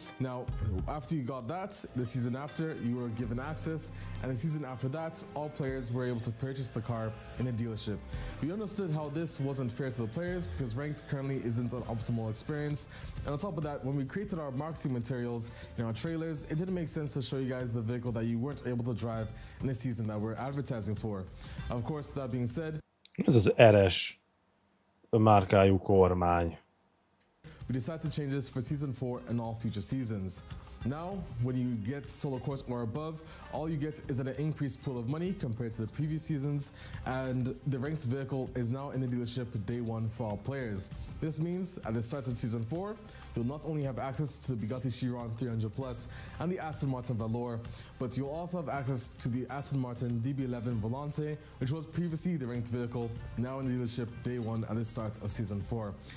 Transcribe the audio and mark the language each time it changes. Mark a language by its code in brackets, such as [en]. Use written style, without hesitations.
[en] Now, after you got that, the season after, you were given access, and the season after that, all players were able to purchase the car in a dealership. We understood how this wasn't fair to the players because ranked currently isn't an optimal experience. And on top of that, when we created our marketing materials in our trailers, it didn't make sense to show you guys the vehicle that you weren't able to drive in the season that we're advertising for. Of course, that being said, [hu] ez az RS márkájú kormány. [en] We decided to change this for Season 4 and all future seasons. Now, when you get solo course or above, all you get is an increased pool of money compared to the previous seasons, and the ranked vehicle is now in the dealership day one for all players. This means at the start of Season 4, you'll not only have access to the Bugatti Chiron 300 Plus and the Aston Martin Valor, but you'll also have access to the Aston Martin DB11 Volante, which was previously the ranked vehicle, now in the dealership day one at the start of Season 4.